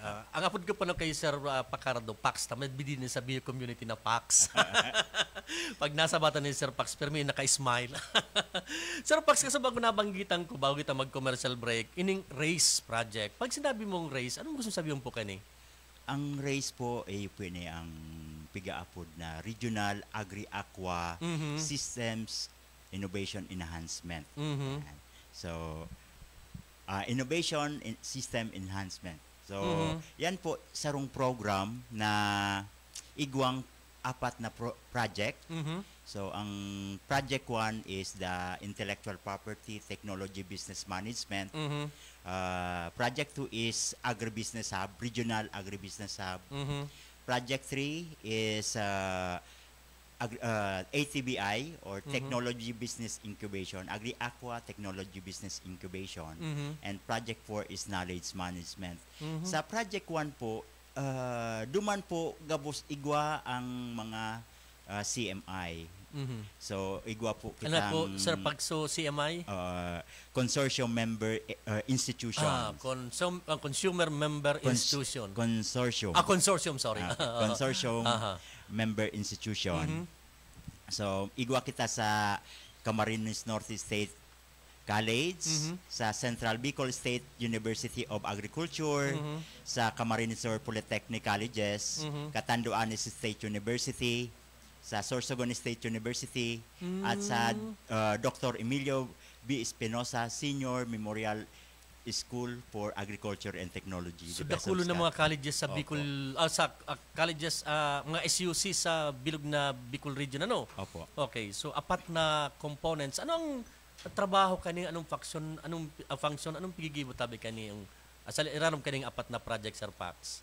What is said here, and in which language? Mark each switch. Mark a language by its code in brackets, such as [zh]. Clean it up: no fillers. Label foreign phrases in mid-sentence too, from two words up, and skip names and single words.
[bik] Ang apod ko pa na kay Sir Pacardo, Pax, tamad bidin sa [en] bio community [bik] na Pax. Pag nasa bata ni Sir Pax, pero may naka-smile. Sir Pax, kasi bago nabanggitan ko, bago kita mag- [en] commercial break, [bik] ining RACE project. Pag sinabi mong RACE, anong gusto sabihin po kani? Ang RACE po ay pwede ang pigaapod na Regional Agri-Aqua Systems Innovation Enhancement. [en] So, Innovation System Enhancement. [bik] So, yan po sarong program na igwang apat na project. [en] So, ang project 1 is the Intellectual Property Technology Business Management. Project 2 is Agribusiness Hub, Regional Agribusiness Hub. Project 3 is ATBI or Technology Business Incubation, Agri-Aqua Technology Business Incubation, and Project 4 is Knowledge Management. [bik] Sa Project 1 po, duman po gabos igwa ang mga CMI So igwa po Ano po, kitang Sir Pagso CMI? [en] consortium member institutions. Consumer Member Institution. Consortium. Consortium, sorry. Consortium member institution. [bik] So igwa kita sa Camarines North State College, sa Central Bicol State University of Agriculture, sa Camarines Sur Polytechnic Colleges, Catanduanes State University, sa Sorsogon State University, at sa Dr. Emilio B. Espinosa Senior Memorial School for Agriculture and Technology. So dakulo ng mga colleges sa Bicol, colleges, mga SUC sa bilog na Bicol region, ano? Opo. Okay, so apat na components. Anong trabaho kani, anong function, anong pigigibo tabi kani yung iranom kaning apat na project, Sir Pax?